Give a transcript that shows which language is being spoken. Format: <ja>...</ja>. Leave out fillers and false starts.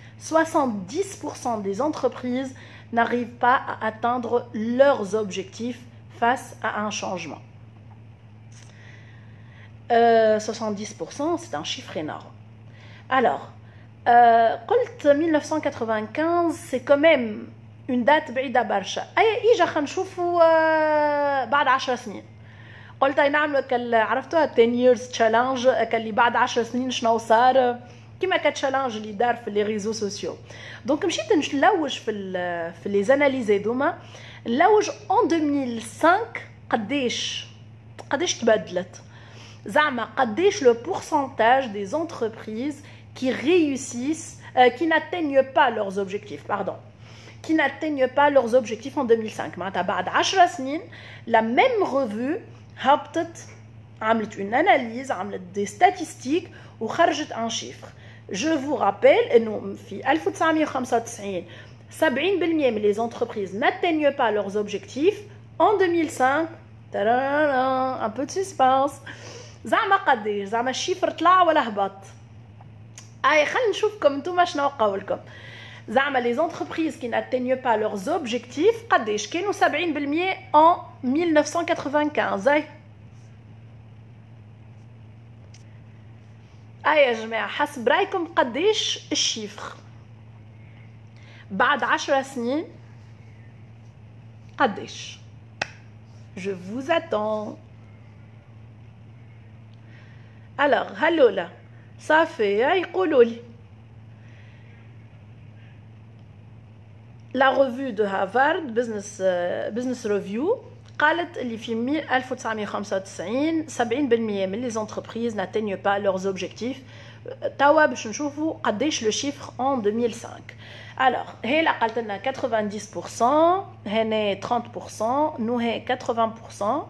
<fr>70% des entreprises n'arrivent pas à atteindre leurs objectifs face à un changement. 70%, c'est un chiffre énorme. Alors,</fr> <ar>قلت</ar> <fr>1995, c'est quand même une date</fr> <ar>بعيدة برشا. إجا خلينا نشوفوا بعد 10 سنين. قلت نعملوا عرفتوها 10 years challenge اللي بعد 10 سنين شنو صار كيما كتشالنج اللي دار في لي ريزو سوسيو. دونك مشيت نلوج في لي زاناليز هذوما نلوج</ar> <fr>en 2005</fr> <ar>قداش تبدلت. زعما قداش</ar> <fr>le pourcentage des entreprises qui réussissent qui n'atteignent pas leurs objectifs, qui n'atteignent pas leurs objectifs en 2005.</fr> <ar>معناتها بعد 10 سنين</ar> <fr>la même revue</fr> <ar>هبطت عملت</ar> <fr>une analyse عملت des statistiques</fr> <ar>وخرجت</ar> <fr>un chiffre. Je vous rappelle</fr> <ar>انه في 1995 70% من</ar> <fr>les entreprises n'atteignent pas leurs objectifs. En 2005 un peu de suspense.</fr> <ar>زعما قداش زعما الشيفر طلع ولا هبط. خلينا نشوفكم نتوما شنو قولكم. زعما</ar> <fr>les entreprises qui n'atteignent pas leurs objectifs</fr> <ar>قداش كانوا 70%</ar> <fr>en 1995.</fr> <ar>يا جماعه حسب رايكم قداش الشيفر بعد 10 سنين قداش؟</ar> <fr>Je vous attends. Alors,</fr> <ar>هلولا صافي يقولوا لي</ar> <fr>la revue de Harvard Business Review</fr> <ar>قالت اللي في 1995 70% من</ar> <fr>les entreprises n'atteignent pas leurs objectifs.</fr> <ar>توا باش نشوفوا قداش</ar> <fr>le chiffre en 2005. Alors,</fr> <ar>هلا قالت لنا 90%, هنا 30%, nous هي 80%.</ar>